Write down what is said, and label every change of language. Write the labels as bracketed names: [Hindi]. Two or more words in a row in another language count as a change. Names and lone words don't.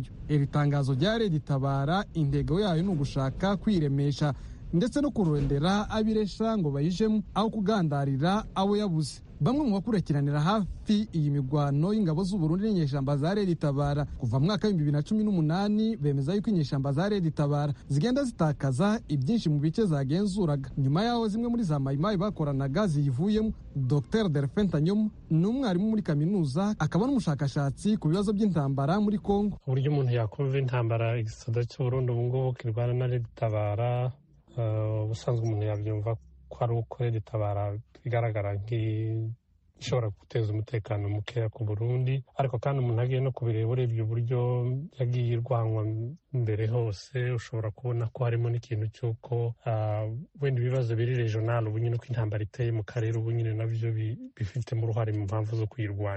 [Rundi] Iri tangazo rya Red Tabara intego yayo ni ugushaka kwiremesha ndetse no kurondera abiresha ngo bayijemo aho kugandarira abo yabuze. Bamwe mu bakurikiranira hafi iyi migwano y'ingabo z'u Burundi n'inyeshyamba za Red Tabara kuva mu mwaka wa 2018 bemeza yuko inyeshyamba za Red Tabara zigenda zitakaza ibyinshi mu bice zagenzuraga. Nyuma yaho zimwe muri za Mayimayi bakoranaga ziyivuyemo. Dr Delphin Tanyomo ni umwarimu muri kaminuza akaba n'umushakashatsi ku bibazo by'intambara muri Kongo. [Kinyarwanda] Uburyo umuntu yakumva intambara igisada cy'u Burundi ubu ngubu kirwana na Red Tabara, ubusanzwe umuntu yabyumva ko ari uko Red Tabara igaragara nk'ishobora guteza umutekano mukeya ku Burundi, ariko kandi umuntu agiye no kubireba urebye uburyo yagiye irwanwa mbere hose ushobora kubona ko harimo n'ikintu cy'uko wenda ibibazo biri regional ubu nyine uko intambara iteye mu karere ubu nyine nabyo bifitemo uruhare mu mpamvu zo kuyirwanya.